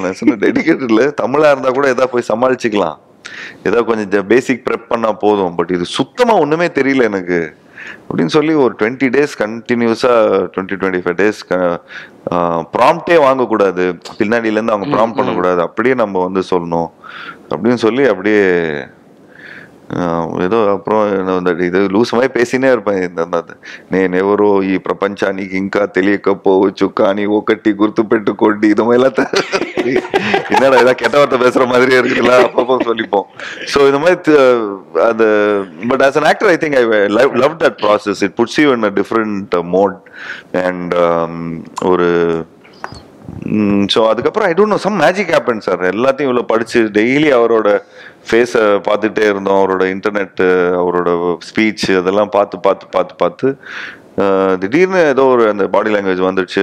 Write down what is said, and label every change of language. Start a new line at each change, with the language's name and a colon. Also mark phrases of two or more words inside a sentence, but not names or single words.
Tamil: நான் சொன்ன டெடிக்கேட்டடில் தமிழாக இருந்தால் கூட எதாவது போய் சமாளிச்சுக்கலாம், ஏதோ கொஞ்சம்
English: basic prep
Tamil: பண்ணா போதும், பட் இது சுத்தமா ஒண்ணுமே தெரியல எனக்கு அப்படின்னு சொல்லி ஒரு 20 days கண்டினியூஸா 20-25 days ப்ராம்ப்டே வாங்கக்கூடாது, பின்னாடியில இருந்து அவங்க ப்ராம்ப்ட் பண்ணக்கூடாது, அப்படியே நம்ம வந்து சொல்லணும் அப்படின்னு சொல்லி அப்படியே
Telugu: ఏదో అప్పుడు ఇది లూస్ మై పేసినే నేనెవరో ఈ ప్రపంచానికి ఇంకా తెలియకపోవచ్చు కానీ ఒకటి గుర్తు పెట్టుకోండి
Tamil: இது மாதிரி என்னடா ஏதாவது கெட்ட வார்த்தை பேசுற மாதிரியே இருக்குல்ல அப்பப்போ சொல்லிப்போம். ஸோ இந்த மாதிரி அது
English: But as an actor I think I love that process. It puts you in a different mode and
Tamil: ஒரு ஸோ அதுக்கப்புறம்
English: I don't know some magic happen sir.
Tamil: எல்லாத்தையும் இவ்வளோ படிச்சு டெய்லி அவரோட ஃபேஸை பார்த்துட்டே இருந்தோம், அவரோட இன்டர்நெட்டு, அவரோட ஸ்பீச் அதெல்லாம் பார்த்து திடீர்னு ஏதோ ஒரு அந்த
English: body language
Tamil: வந்துடுச்சு.